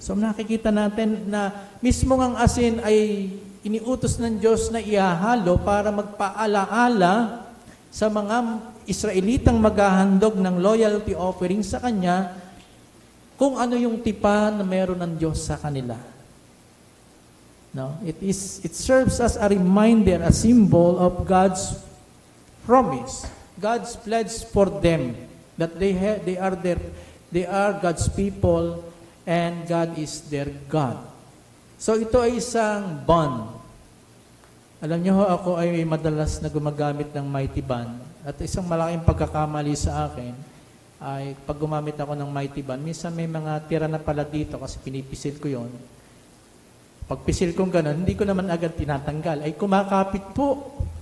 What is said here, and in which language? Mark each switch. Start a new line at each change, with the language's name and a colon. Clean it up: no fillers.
Filipino: So nakikita natin na mismo ang asin ay iniutos ng Diyos na ihahalo para magpaalaala sa mga Israelitang maghahandog ng loyalty offering sa Kanya kung ano yung tipan na meron ng Diyos sa kanila. No?
English: It serves as a reminder, a symbol of God's promise, God's pledge for them that they are God's people and God is their God.
Filipino: So ito ay isang bond. Alam niyo ako ay madalas na gumagamit ng mighty band at isang malaking pagkakamali sa akin ay pag gumamit ako ng mighty band, minsan may mga tira na pala dito kasi pinipisil ko yon. Pag pisil kong gano'n, hindi ko naman agad tinatanggal. Ay kumakapit po.